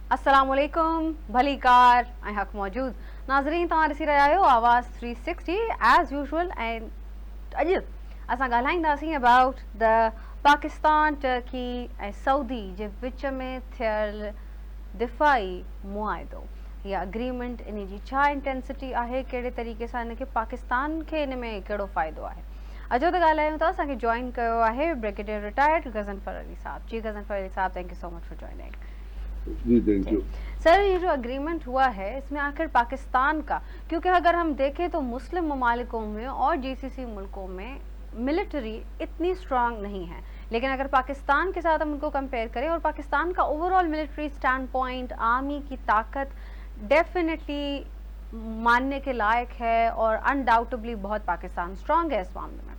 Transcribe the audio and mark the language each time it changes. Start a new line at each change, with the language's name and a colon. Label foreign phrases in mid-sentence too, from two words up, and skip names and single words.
Sindhi: अस्सलाम वालेकुम भली कार ऐं हक़ मौजूद नाज़रीन तव्हां ॾिसी रहिया आहियो आवाज़ 360
English: as usual
Sindhi: ऐं अॼु असां ॻाल्हाईंदासीं
English: about the
Sindhi: पाकिस्तान टर्की ऐं सऊदी जे विच में थियल दिफ़ाई मुआहिदो या अग्रीमेंट इन जी छा इंटेंसिटी आहे, कहिड़े तरीक़े सां इनखे पाकिस्तान खे इन में कहिड़ो फ़ाइदो आहे। अचो त ॻाल्हायूं था। असांखे जॉइन कयो आहे
English: brigadier retired
Sindhi: गज़नफर अली साहब। जी गज़नफर अली साहब,
English: thank you so much for joining. ji thank you
Urdu: سر، یہ جو ایگریمنٹ ہوا ہے اس میں آخر پاکستان کا، کیونکہ اگر ہم دیکھیں تو مسلم ممالک میں اور جی سی سی ملکوں میں ملٹری اتنی سٹرانگ نہیں ہے، لیکن اگر پاکستان کے ساتھ ہم ان کو کمپیئر کریں اور پاکستان کا
English: overall military stand point,
Urdu: آرمی کی طاقت ڈیفینیٹلی ماننے کے لائق ہے اور ان ڈاؤٹیبلی بہت پاکستان سٹرانگ ہے اس معاملے میں.